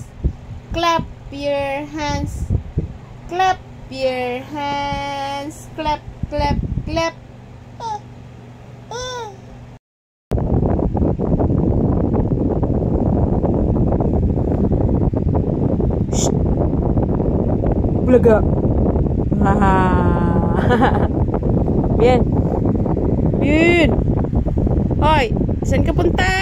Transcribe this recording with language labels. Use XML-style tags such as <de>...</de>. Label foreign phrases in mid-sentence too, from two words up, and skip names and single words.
<en>Clap your hands. Clap your hands. Clap, clap, clap. Shh.</en> <tl>Bulaga. Bien. Bien. Hoy, saan ka punta?</tl>